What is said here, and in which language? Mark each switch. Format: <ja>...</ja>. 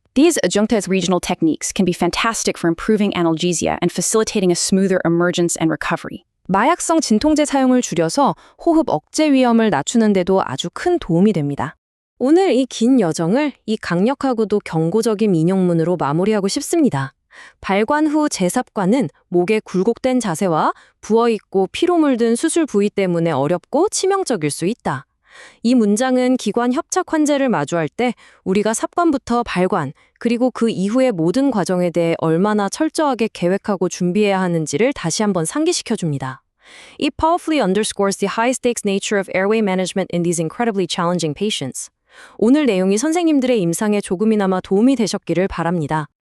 <en>These adjunctive regional techniques can be fantastic for improving analgesia and facilitating a smoother emergence and recovery.</en> <ko>마약성 진통제 사용을 줄여서 호흡 억제 위험을 낮추는 데도 아주 큰 도움이 됩니다. 오늘 이 긴 여정을 이 강력하고도 경고적인 인용문으로 마무리하고 싶습니다. 발관 후 재삽관은 목의 굴곡된 자세와 부어있고 피로 물든 수술 부위 때문에 어렵고 치명적일 수 있다. 이 문장은 기관 협착 환자를 마주할 때 우리가 삽관부터 발관, 그리고 그 이후의 모든 과정에 대해 얼마나 철저하게 계획하고 준비해야 하는지를 다시 한번 상기시켜줍니다.</ko> <en>It powerfully underscores the high-stakes nature of airway management in these incredibly challenging patients.</en> <ko>오늘 내용이 선생님들의 임상에 조금이나마 도움이 되셨기를 바랍니다.</ko>